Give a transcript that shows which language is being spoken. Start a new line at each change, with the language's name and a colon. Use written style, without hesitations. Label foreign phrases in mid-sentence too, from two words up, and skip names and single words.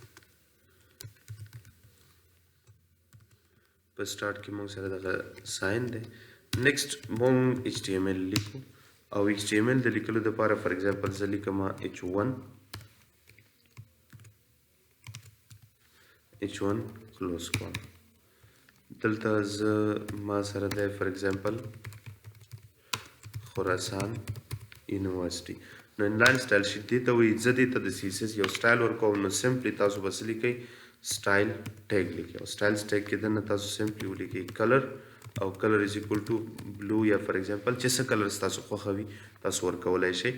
Pashto: په start کې مونږ سره دغه sign دی. next مونږ HTML لیکو او HTML د لیکلو دپاره
English: for example
Pashto: زه لیکم H1 close کوم دلته زه ما سره دی
English: for example
Pashto: خراسان یونیورسټي نو
English: inline style sheet
Pashto: دې ته وایي زه دې ته د CSS یو سټایل ورکوم نو سمپلی تاسو به څه لیکئ
English: style tag
Pashto: لیکئ او
English: style tag
Pashto: کې دننه تاسو سمپلی ولیکئ کلر او
English: color is equal to blue
Pashto: یا
English: for example
Pashto: چې څه کلر ستاسو خوښه وي تاسو ورکولی شئ.